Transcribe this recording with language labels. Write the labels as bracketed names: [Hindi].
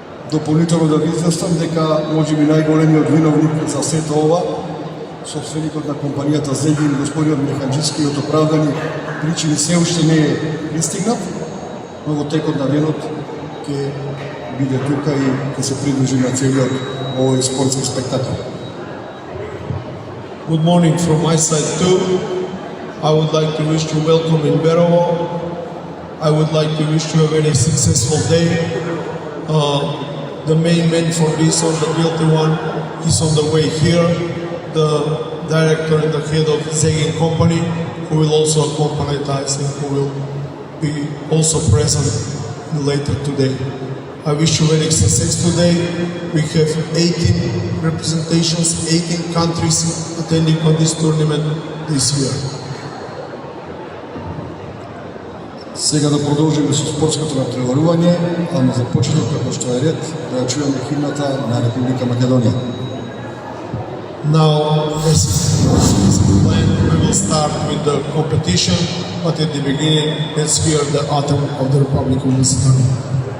[Macedonian] Дополнително да ви известам дека можеби најголемиот виновник за сето ова, собственикот на компанијата Zegin, господинот Механџиски, од оправдани причини се уште не е пристигнат, но во текот на денот ќе биде тука и ќе се придружи на целиот овој спортски спектакл. [English] Good morning from my side too. I would like to wish you welcome in Berovo. I would like to wish you a very successful day. The main man for this, or the guilty one, is on the way here. The director and the head of Zegin company, who will also accompany us and who will be also present later today. I wish you very success today. We have 18 representations, 18 countries attending on this tournament this year. [Macedonian] Сега да продолжиме со спортското натпреварување, ама за почеток, како што е ред, да ја чуеме химната на Република Македонија. [English] Now, as is planned, we will start with the competition, but at the beginning, let's hear the anthem of the Republic of Macedonia.